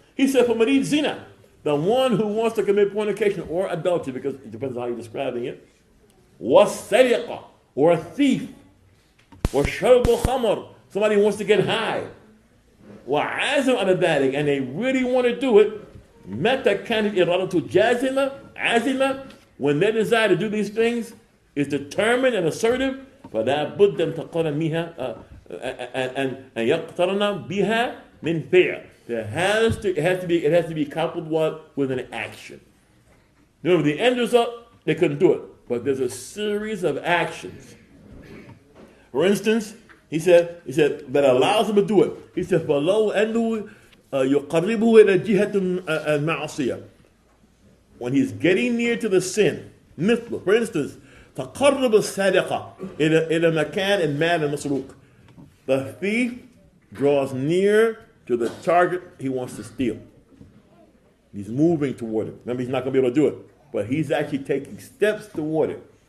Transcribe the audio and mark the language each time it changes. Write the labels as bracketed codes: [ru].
[en] He said, for marid zina, the one who wants to commit fornication or adultery, because it depends on how you're describing it, was sariqa, or a thief, or sharbu khamr, somebody who wants to get high, [ar] وعازم على ذلك, [en] and they really want to do it. [ar] متى كانت إرادته جازمة عازمة, [en] when their desire to do these things is determined and assertive, [ar] فلا بد أن تقرن بها [en] and [ar] يقترن بها من فعل. [en] It has to be coupled with an action. Remember, the end result, they couldn't do it, but there's a series of actions. For instance, he said that allows him to do it. He said, [ar] فَلَوْ أَنَّهُ يُقَرِّبُهُ إِلَى جِهَةٍ الْمَعْصِيَةِ. [en] When he's getting near to the sin, for instance, [ar] تَقَرَّبَ السَّارِقَ إِلَى مَكَانٍ الْمَالِ الْمَسْرُوقِ. [en] The thief draws near to the target he wants to steal. He's moving toward it. Remember, he's not going to be able to do it, but he's actually taking steps toward it.